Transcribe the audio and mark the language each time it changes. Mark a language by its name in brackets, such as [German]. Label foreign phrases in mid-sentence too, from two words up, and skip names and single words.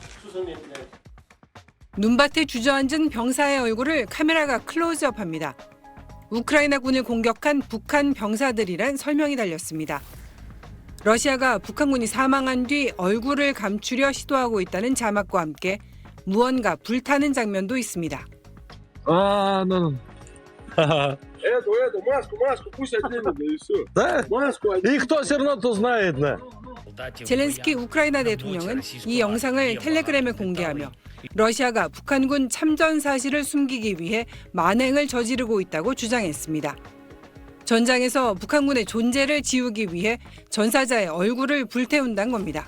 [Korean] 눈밭에 주저앉은 병사의 얼굴을 카메라가 클로즈업합니다. 우크라이나군을 공격한 북한 병사들이란 설명이 달렸습니다. 러시아가 북한군이 사망한 뒤 얼굴을 감추려 시도하고 있다는 자막과 함께 무언가 불타는 장면도 있습니다. [Russian] Маску, пусть оденут, да и все. Да? Маску оденут. И кто все равно то знает, да. [Korean] 젤렌스키 우크라이나 대통령은 이 영상을 텔레그램에 공개하며 러시아가 북한군 참전 사실을 숨기기 위해 만행을 저지르고 있다고 주장했습니다. 전장에서 북한군의 존재를 지우기 위해 전사자의 얼굴을 불태운다는 겁니다.